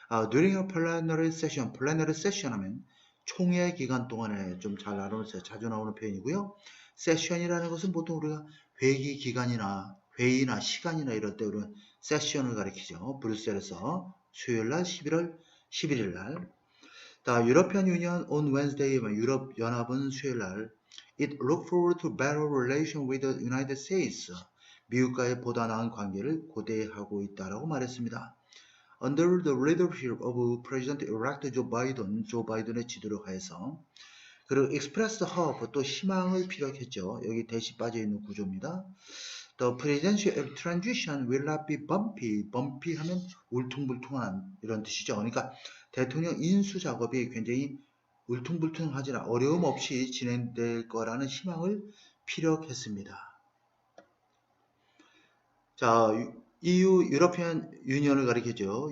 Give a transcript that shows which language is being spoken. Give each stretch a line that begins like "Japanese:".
English: During a plenary session
Korean: 하면 총회 기간 동안에 좀 잘 나누면서 자주 나오는 표현이고요. 세션이라는 것은 보통 우리가 회기 기간이나 회의나 시간이나 이럴 때 우리는 세션을 가리키죠. 브뤼셀에서 수요일 날 11월 11일 날.
English: European Union on Wednesday,
Korean: 유럽 연합은 수요일 날
English: It look forward to better relation with the United States.
Korean: 미국과의 보다 나은 관계를 고대하고 있다라고 말했습니다.
English: Under the leadership of President-elect Joe Biden,
Korean: 조 바이든의 지도를 하에서, 그리고
English: expressed hope,
Korean: 또 희망을 피력했죠. 여기 대시 빠져 있는 구조입니다.
English: The presidential transition will not be bumpy.
Korean: bumpy 하면 울퉁불퉁한 이런 뜻이죠. 그러니까 대통령 인수 작업이 굉장히 울퉁불퉁하지나 어려움 없이 진행될 거라는 희망을 피력했습니다. 자, EU 유러피안 유니언을 가리키죠.